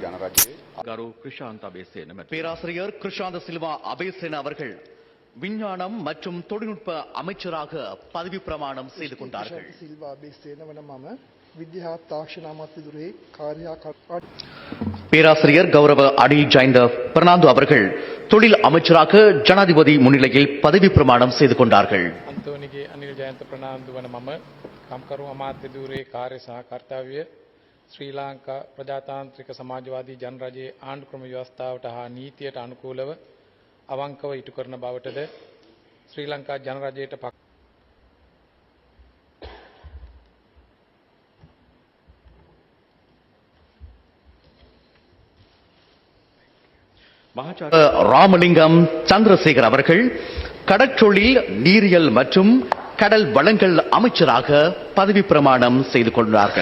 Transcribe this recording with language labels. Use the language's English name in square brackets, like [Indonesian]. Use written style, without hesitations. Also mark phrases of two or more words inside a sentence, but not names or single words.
[Tamil] பேராசிரியர் கிருஷாந்த சில்வா அபேசேன அவர்கள் விஞ்ஞானம் மற்றும் தொழில்நுட்ப அமைச்சராக பதவி பிரமாணம் செய்து கொண்டார்கள். பேராசிரியர் கௌரவ அனில் ஜெயந்த பெர்னாண்டோ அவர்கள் தொழில் அமைச்சராக ஜனாதிபதி முன்னிலையில் பதவி பிரமாணம் செய்து கொண்டார்கள். [Sinhala] අනිල් ජයන්ත ප්‍රනාන්දු වන මම කම්කරු අමාත්‍ය ධූරයේ කාර්ය සහ කර්තව්‍ය ශ්‍රී ලංකා ප්‍රජාතාන්ත්‍රික සමාජවාදී ජනරජයේ ආණ්ඩු ක්‍රම ව්‍යවස්ථාවට හා නීතියට අනුකූලව අවංකව ඉටු කරන බවටද ශ්‍රී ලංකා ජනරජයට [Tamil] ராமலிங்கம் சந்திரசேகர் அவர்கள் கடற்றொழில் நீரியல் மற்றும் கடல் வளங்கள் அமைச்சராக பதவி பிரமாணம் செய்து கொண்டார்கள்.